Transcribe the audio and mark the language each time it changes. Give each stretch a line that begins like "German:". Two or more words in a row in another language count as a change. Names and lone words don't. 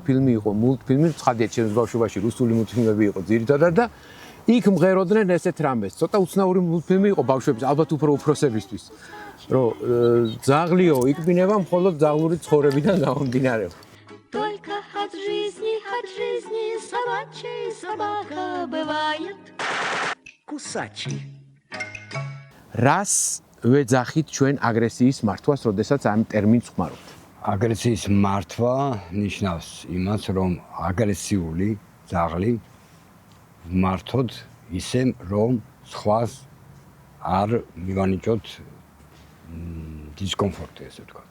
Georgian: ფილმი იყო, მულტფილმი, ცხადია ჩემს ბავშვობაში რუსული მულტფილმები იყო ძირითადად და იქ მღეროდნენ ესეთ რამეს. ცოტა უცნაური მულტფილმი იყო ბავშვების, ალბათ უფრო უფროსებისთვის, რომ ძაღლიო ikpiნება მხოლოდ ძაღლური ცხოვრებიდან გამომდინარეობს.
Russian: Только от жизни собачьей собака бывает кусачей.
Georgian: რას ვეძახით ჩვენ აგრესიის მართვას, როდესაც ამ ტერმინს ხმარობთ? აგრესიის მართვა ნიშნავს იმას, რომ აგრესიული ძაღლი მართოთ ისე, რომ სხვას არ მივანიჭოთ დისკომფორტი, ესე ვთქვათ.